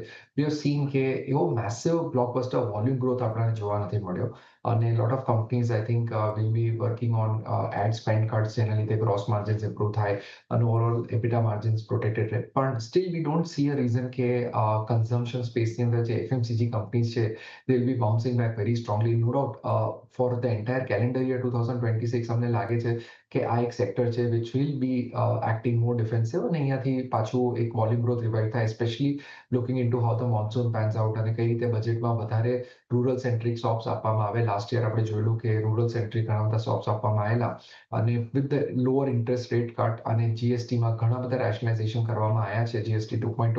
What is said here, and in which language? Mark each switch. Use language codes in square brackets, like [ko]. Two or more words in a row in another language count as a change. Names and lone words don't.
[en] We have seen [gu] કે એવો [en] massive blockbuster volume growth [gu] આપણને જોવા નથી મળ્યો અને [en] lot of companies I think will be working on ad spend cuts, [gu] જેના લીધે [en] gross margins improve [gu] થાય અને [en] overall EBITDA margins protected રહે. પણ still we don't see a reason કે consumption spaceની [gu] અંદર જે [en] FMCG companies છે they will be bouncing back very strongly. No doubt, for the entire calendar year 2026 [gu] અમને લાગે છે કે આ એક સેક્ટર છે [en] which will be acting more defensive [gu] અને અહીંયાથી પાછું એક [en] volume growth revive થાય, specially looking into how the monsoon pans out [gu] અને કઈ રીતે બજેટમાં વધારે [en] rural centric stocks [gu] આપવામાં આવે. [en] last year [gu] આપણે જોયેલું કે [en] rural centric [gu] ઘણા બધા સ્ટોક્સ આપવામાં આવેલા અને [en] with the lower interest rate cut [gu] અને GSTમાં ઘણા બધા રેશનલાઇઝેશન કરવામાં આવ્યા છે, GST 2.0.